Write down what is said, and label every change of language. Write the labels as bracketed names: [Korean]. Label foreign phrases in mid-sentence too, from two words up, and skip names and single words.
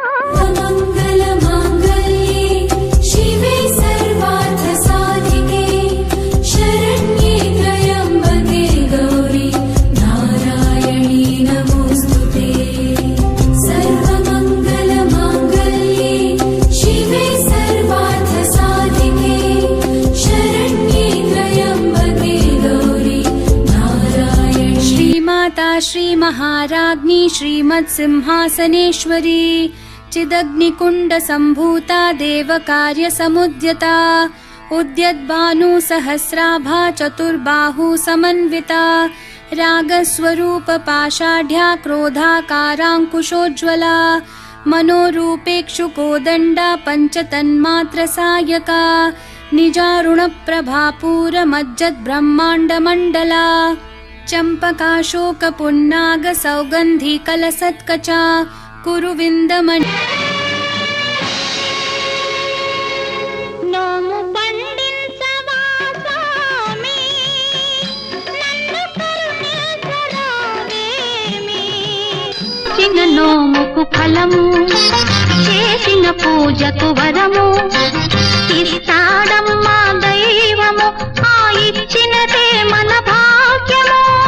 [Sanskrit] మంగళ మాంగళ్యే శివే సర్వార్థ సాధికే శరణ్యే త్రయంబకే గౌరీ నారాయణీ నమోస్తుతే సర్వమంగళ మాంగళ్యే శివే సర్వార్థ సాధికే శరణ్యే త్రయంబకే గౌరీ నారాయణీ శ్రీమాతా శ్రీ महाराज्ञी श्रीमत्सिंहासनेश्वरी चिदग्निकुण्ड सम्भूता देवकार्यसमुद्यता उद्यद्भानुसहस्राभा चतुर्बाहु समन्विता रागस्वरूप पाषाढ्या क्रोधाकाराङ्कुशोज्ज्वला मनोरूपेक्षुकोदण्डा पञ्चतन्मात्रसायका निजारुणप्रभापूरमज्जद्ब्रह्माण्डमण्डला चम्पकाशोकपुन्नाग सौगन्धी कलसत्कचा कुरुविन्दमणि [Telugu] నోము పండించవా స్వామి నన్ను కరుణించరావేమి చిన్న నోముకు ఫలము చేసిన పూజకు వరము ఇస్తాడమ్మా దైవము ఆ ఇచ్చినదే మన భాగ్యము